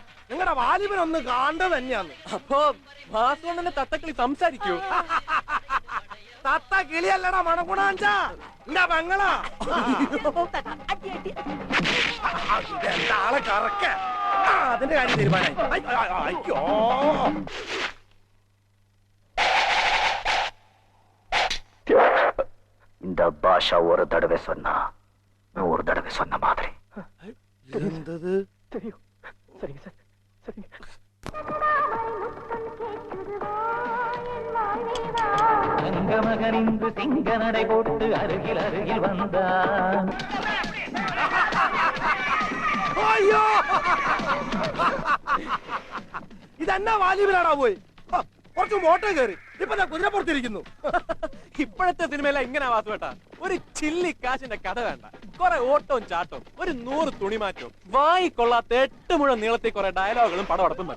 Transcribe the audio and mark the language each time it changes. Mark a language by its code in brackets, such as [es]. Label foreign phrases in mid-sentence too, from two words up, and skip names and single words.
[ml] നിങ്ങളുടെ വാലിബനൊന്ന് കാണേണ്ടത് തന്നെയാന്ന്. അപ്പൊ വാസുവണ്ണന്റെ തത്തക്കിളി സംസാരിക്കൂ? തത്ത കിളിയല്ലടാ മണഗുണാഞ്ചാ, എന്റെ പെങ്ങളാ. ആളെ കറക്ക. അതിന്റെ കാര്യം തീരുമാനമായി. അയ്യോ, [ta] இந்த பாஷா ஒரு தடவை சொன்னா 100 தடவை சொன்ன மாதிரி. [ml] എന്തത്? [ta] சரிங்க சார், சரிங்க. தங்கமகனிந்து சிங்க நடை போட்டு அருகில் அருகில் வந்தான். [ml] അയ്യോ, ഇതെന്നാ വാലിബനാടാ പോയി. കുറച്ച് മോട്ടോ കയറി ഇപ്പൊ കുതിരപ്പുറത്തിരിക്കുന്നു. ഇപ്പോഴത്തെ സിനിമയില ഇങ്ങനെ വാസുവേട്ടാ. ഒരു ചില്ലി കാശിന്റെ കഥ വേണ്ട, കുറെ ഓട്ടവും ചാട്ടവും, ഒരു 100 തുണിമാറ്റവും, വായിക്കൊള്ളാത്ത 8 മുഴം നീളത്തിൽ കുറെ ഡയലോഗുകളും പടവടപ്പും മതി.